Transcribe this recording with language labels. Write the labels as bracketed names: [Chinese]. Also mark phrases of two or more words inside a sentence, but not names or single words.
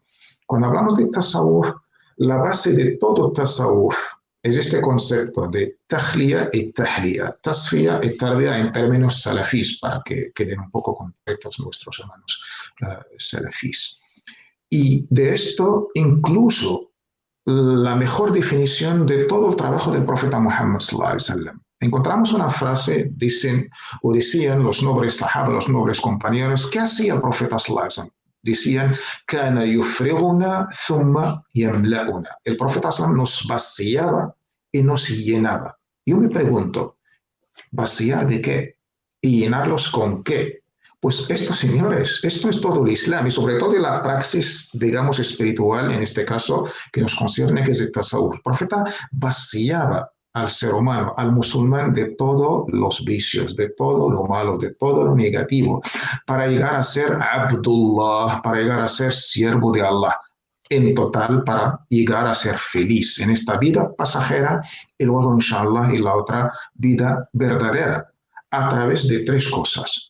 [Spanish] Cuando hablamos de tasawwuf, la base de todo tasawwuf es este concepto de tahliya y tahliya, tasfiya y tarbiya en términos salafís, para que queden un poco concretos nuestros hermanos salafís. Y de esto incluso la mejor definición de todo el trabajo del profeta Muhammad [Arabic] صلى الله عليه وسلم. [Spanish] Encontramos una frase, dicen o decían los nobles sahaba, los nobles compañeros, ¿qué hacía el profeta [Arabic] صلى الله عليه وسلم? Decían, كان يفرغنا ثم يملؤنا. [Spanish] El profeta [Arabic] صلى الله عليه وسلم [Spanish] nos vaciaba y nos llenaba. Yo me pregunto, ¿vaciar de qué? ¿Y llenarlos con qué? Pues esto, señores, esto es todo el Islam y sobre todo la praxis, digamos, espiritual, en este caso, que nos concierne, que es el tasawwuf. El profeta vaciaba al ser humano, al musulmán, de todos los vicios, de todo lo malo, de todo lo negativo, para llegar a ser Abdullah, para llegar a ser siervo de Allah, en total, para llegar a ser feliz en esta vida pasajera y luego, inshallah, en la otra vida verdadera, a través de tres cosas.